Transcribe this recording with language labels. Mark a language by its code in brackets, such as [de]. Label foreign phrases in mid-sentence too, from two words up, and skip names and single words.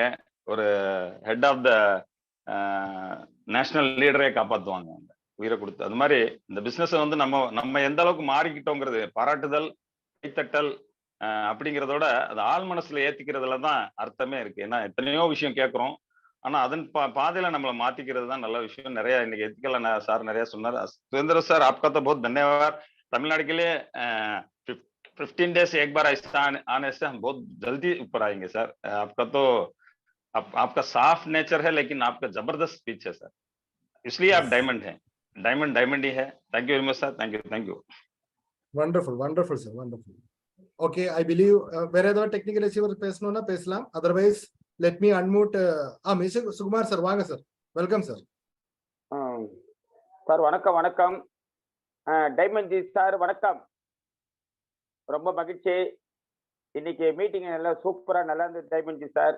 [ta] ஒரு [en] head of the national leaderே [ta] காப்பாற்றுவாங்க உயிரை கொடுத்து. அது மாதிரி இந்த பிசினஸ் வந்து நம்ம எந்த அளவுக்கு மாறிக்கிட்டோங்கிறது பாராட்டுதல், கைத்தட்டல் அப்படிங்கிறதோட அது ஆள் மனசுல ஏத்திக்கிறதுல தான் அர்த்தமே இருக்கு. ஏன்னா எத்தனையோ விஷயம் கேட்கிறோம், ஆனா அதன் பாதையில நம்மளை மாத்திக்கிறது தான் நல்ல விஷயம். நிறைய இன்னைக்கு எத்திக்கல சார் நிறைய சொன்னார். [hi] सुरेंद्र सर आपका तो बहुत धन्यवाद। तमिलनाडु के लिए 15 डेज एक बार ऐसा आने से हम बहुत जल्दी ऊपर आएंगे सर। आपका तो आपका साफ नेचर है, लेकिन आपका जबरदस्त स्पीच है सर, इसलिए आप डायमंड हैं। डायमंड ही है। [en] thank you very much sir. thank you. wonderful sir, wonderful. Okay, I believe [ta] வேற ஏதாவது [en] technical issue [ta] பேசணும்னா பேசலாம். [en] otherwise let me unmute mister சுகுமார் sir. [ta] வாங்க சார். [en] welcome sir. [ta] சார் வணக்கம். டைமண்ட் ஜி சார் வணக்கம். ரொம்ப மகிழ்ச்சி. இன்னைக்கு மீட்டிங் நல்லா சூப்பரா நல்லா இருந்தது டைமண்ட் ஜி சார்.